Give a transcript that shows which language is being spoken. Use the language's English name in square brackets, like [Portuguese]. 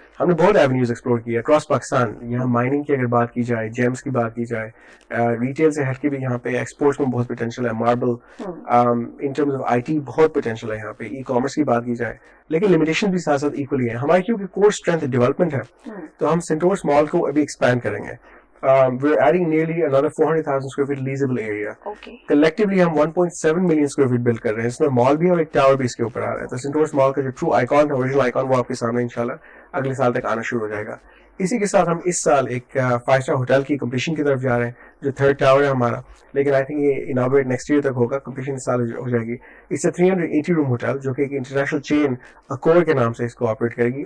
[Urdu] ہم نے بہت ایونیوز ایکسپلور کیا اکراس پاکستان. یہاں مائننگ کی اگر بات کی جائے, جیمس کی بات کی جائے, ریٹیل سے ہٹ کے بھی یہاں پہ ایکسپورٹس میں بہت پوٹینشیل ہے. Marble in terms of I T بہت پوٹینشیل ہے یہاں پہ. ای کامرس کی بات کی جائے, لیکن لمیٹیشن بھی ساتھ ساتھ ایکولی ہے. ہماری کیونکہ کور اسٹرینتھ ڈیولپمنٹ ہے, تو ہم سینٹورس مال کو ابھی ایکسپینڈ کریں گے. [English] We're adding nearly another 400,000 square feet leasable area. Collectively ہم 1.7 million square feet build [Urdu] کر رہے ہیں. اس میں مال بھی اور ایک ٹاور بھی اس کے اوپر آ رہا ہے. تو سینٹورس مال کا جو ٹرو آئیکن ہے, اوریجنل آئیکن, وہ آپ کے سامنے انشاءاللہ اگلے سال تک آنا شروع ہو جائے گا. اسی کے ساتھ ہم اس سال ایک 5 اسٹار ہوٹل کی کمپلیشن کی طرف جا رہے ہیں, جو 3rd ٹاور ہے ہمارا. لیکن آئی تھنک یہ اناگوریٹ نیکسٹ ایئر تک ہوگا, کمپلیشن اس سال ہو جائے گی. اس سے 380 روم ہوٹل, جو کہ ایک انٹرنیشنل چین اکور کے نام سے اس کو آپریٹ کرے گی.